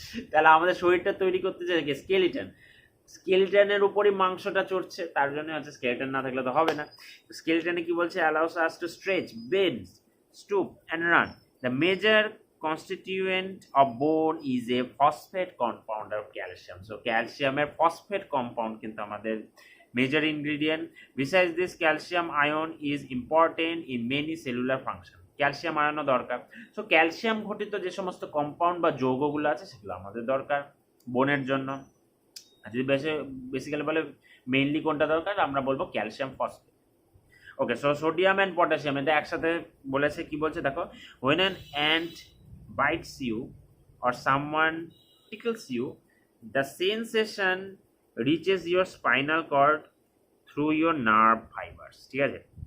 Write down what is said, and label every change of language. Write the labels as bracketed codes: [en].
[bn] তাহলে আমাদের শরীরটা তৈরি করতে চাই কি, স্কেলিটন, স্কেলিটনের উপরই মাংসটা চড়ছে, তার জন্য হচ্ছে স্কেলিটন না থাকলে তো হবে না। স্কেলিটনে কি বলছে, [en] Allows us to stretch, bend, stoop and run. The major constituent of bone is a phosphate compound of calcium. [bn] So ক্যালসিয়ামের ফসফেট কম্পাউন্ড কিন্তু আমাদের major ingredient. [en] Besides this, calcium ion is important in many cellular function. [bn] Calcium আয়নও দরকার। So calcium ঘটিত যে সমস্ত compound বা যৌগগুলো আছে সেগুলো আমাদের দরকার বোনের জন্য। যদি বেসিক্যালি বলে মেইনলি কোনটা দরকার, আমরা বলবো calcium phosphate. Okay, so sodium and potassium এটা একসাথে বলেছে। কি বলছে দেখো, [en] when an ant bites you or someone tickles you, the sensation reaches your spinal cord through your nerve fibers, [bn] ঠিক আছে।